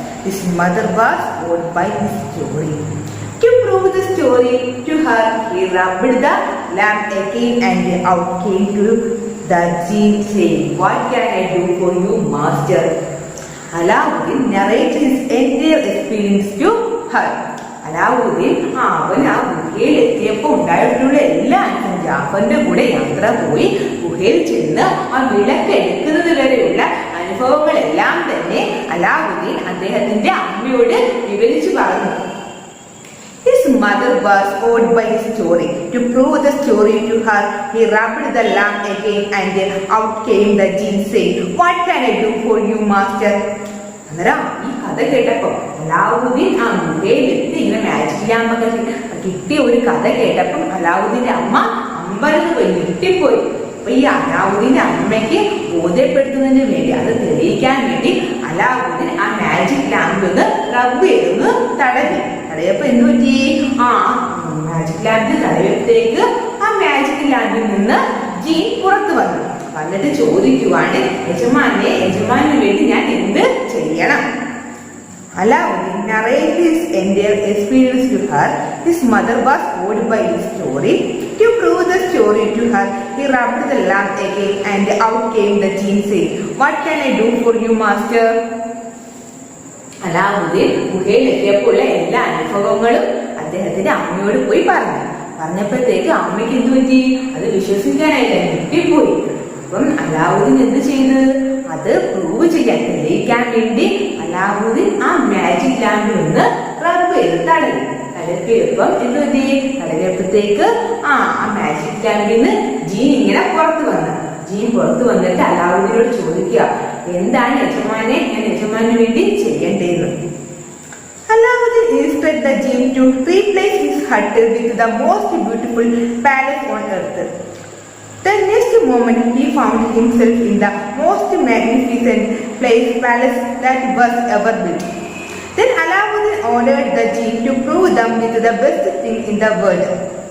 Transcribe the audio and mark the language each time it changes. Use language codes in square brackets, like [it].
[en] His mother was awed by his story. To prove the story to her, he rubbed the lamp again and out came to the genie saying, "What can I do for you, master?" Alauddin narrated his entire experience to her. [ml] Alauddin അവൻ ഗുഹയിൽ എത്തിയപ്പോൾ ഉണ്ടായിട്ടുള്ള എല്ലാ അനുഭവം ജാഫറിന്റെ കൂടെ യാത്ര പോയി ഗുഹയിൽ ചെന്ന് വിളക്ക് എടുക്കുന്നത് വരെയുള്ള അനുഭവങ്ങളെല്ലാം തന്നെ അലാവുദ്ദീൻ അദ്ദേഹത്തിന്റെ അമ്മയോട് വിവരിച്ചു പറഞ്ഞു. [en] His mother was awed by his story. To prove the story to her, he rubbed the lamp again and out came the genie saying, "What can I do for you, master?" [ml] അന്നേരം ഈ കഥ കേട്ടപ്പോ അലാവുദ്ദീൻ ഗുഹയിലെത്തി ഇങ്ങനെ magic ലാമ്പൊക്കെ കിട്ടിയ ഒരു കഥ കേട്ടപ്പം അലാവുദ്ദീന്റെ അമ്മ അമ്പരന്ന് പോയി ഞെട്ടിപ്പോയി. അപ്പൊ ഈ അലാവുദ്ദീന്റെ അമ്മയ്ക്ക് ബോധ്യപ്പെടുത്തുന്നതിന് വേണ്ടി, അത് തെളിയിക്കാൻ വേണ്ടി അലാവുദ്ദീൻ മാജിക് ലാമ്പ് ഒന്ന് റബ്ബ് ചെയ്തൊന്ന് തടയപ്പോ എന്ത് പറ്റി? മാജിക് ലാമ്പിൽ തടയത്തേക്ക് മാജിക് ലാമ്പിൽ നിന്ന് ജീൻ പുറത്തു വന്നിട്ട് ചോദിക്കുവാണ്, യജമാനു വേണ്ടി ഞാൻ എന്ത് ചെയ്യണം? [en] Alauddin narrated his entire experience to her. His mother was awed by his story. To prove the story to her, he rubbed the lamp again and out came the genie saying, "What can I do for you, master?" [ml] Alauddin ഗുഹയിൽ എത്തിയപ്പോൾ എല്ലാ അനുഭവങ്ങളും അദ്ദേഹത്തിന്റെ അമ്മയോട് പോയി പറഞ്ഞപ്പോഴത്തേക്ക് അമ്മയ്ക്ക് എന്ത് പറ്റി? അത് വിശ്വസിക്കാനായിട്ട് ഞെട്ടിപ്പോയി. അപ്പം അലാവുദ്ദീൻ എന്ത് ചെയ്ത്? അത് പ്രൂവ് ചെയ്യാൻ, തെളിയിക്കാൻ വേണ്ടി അലാവുദ്ദീൻ മാജിക് ലാമ്പിൽ ഒന്ന് റബ്ബ് ചെയ്ത് തടവിയപ്പം എന്ത് പറ്റി? തടവിയപ്പോഴത്തേക്ക് മാജിക് ലാമ്പിൽ നിന്ന് ജീൻ ഇങ്ങനെ പുറത്തു വന്നിട്ട് അലാവുദ്ദീനോട് ചോദിക്കുക, എന്താണ് യജമാനെ ഞാൻ യജമാനു വേണ്ടി ചെയ്യേണ്ടതെന്ന്. [en] Alauddin instructed the genie to replace his hut with the most beautiful palace on earth. The next moment he found himself in the most magnificent palace that was ever built. Then Alauddin ordered the genie to prove them with the best thing in the world.